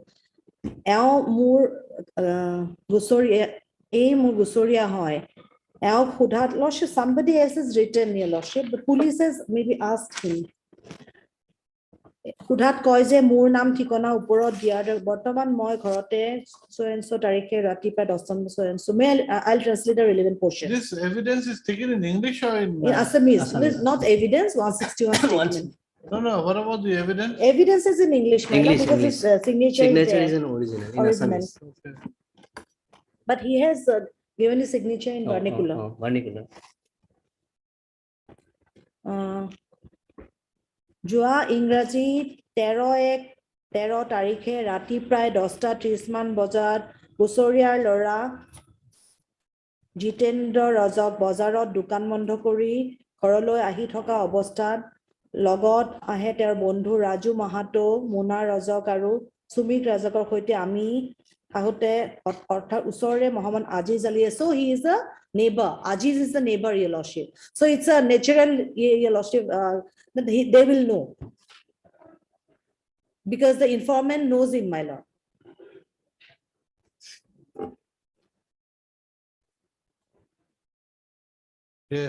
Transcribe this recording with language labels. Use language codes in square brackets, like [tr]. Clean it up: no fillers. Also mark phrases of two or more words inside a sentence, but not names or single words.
[as] এও মোৰ গুচৰিয়া, মোৰ গুচৰিয়া হয়. এও খুদাত, [en] lordship, somebody else has written here, lordship. The police has maybe asked him. [as] খুদাত কয় যে মোৰ নাম ঠিকনা ওপৰত দিয়াৰ, বৰ্তমান মই ঘৰতে, [en] so and so [as] তাৰিখে ৰাতি পা দহটাম, [en] so and so. May I'll translate the relevant portion. This evidence is taken in English or in? In Assamese, Assamese. not evidence, 161 statement. No, what about the evidence? Evidence is in English, my lord, English, because English. his signature Signature is is there. in original, in Original. Assamese. But he has given his signature in vernacular. Vernacular. [as] যোৱা ইংৰাজী 13 তাৰিখে ৰাতি প্ৰায় 10:30 মান বজাত গুচৰিয়াৰ ল'ৰা জিতেন্দ্ৰ ৰজক বজাৰত দোকান বন্ধ কৰি ঘৰলৈ আহি থকা অৱস্থাত লগত আহে তেওঁৰ বন্ধু ৰাজু মাহাতো, মুনা ৰজক আৰু সুমিত ৰাজকৰ সৈতে আমি আহোঁতে অৰ্থাৎ ওচৰৰে মহম্মদ আজিজ আলী আছে. [en] So he is a neighbor. Aziz is the neighbor, your lordship. So it's a natural, your lordship, that they will know. Because the informant knows him, my lord. Yes.